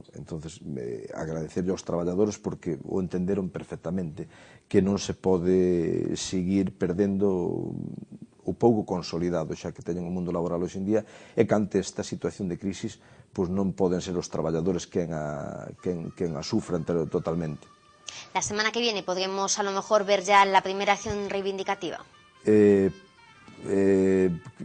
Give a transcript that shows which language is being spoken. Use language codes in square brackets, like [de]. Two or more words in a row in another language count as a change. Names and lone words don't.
[gl] Entonces, agradecerlle aos traballadores porque o entenderon perfectamente, que non se pode seguir perdendo o pouco consolidado xa que teñen o mundo laboral hoxe en día, e que ante esta situación de crisis non poden ser os traballadores quen a sufran totalmente. [es] La semana que viene podremos a lo mejor ver ya la primera acción reivindicativa.